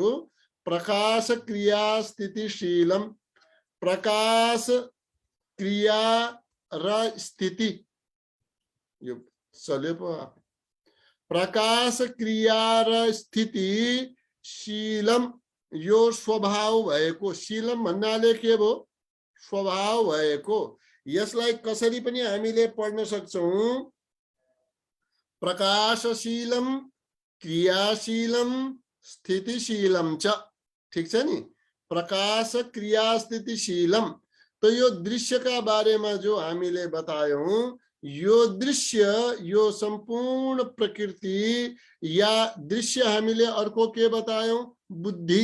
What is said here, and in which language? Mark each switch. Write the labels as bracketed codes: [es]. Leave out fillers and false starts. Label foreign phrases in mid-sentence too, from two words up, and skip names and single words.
[sa] प्रकाश क्रिया स्थितिशीलम, [ne] प्रकाश क्रिया र स्थिति, यो चल्यो पो। प्रकाश क्रिया र [sa] स्थिति शीलम, [ne] यो स्वभाव भएको। शीलम भन्नाले के भो? स्वभाव भएको। यसलाई कसरी पनि हामीले पढ्न सक्छौं। [sa] प्रकाशशीलम, क्रियाशीलम, स्थितिशीलम च। [ne] ठीक छ नि। [sa] प्रकाश क्रिया स्थितिशीलम। [ne] तो यो दृश्य का बारेमा जो हामीले बतायौं, यो दृश्य, यो सम्पूर्ण प्रकृति या दृश्य हामीले अर्को के बतायौं? बुद्धि।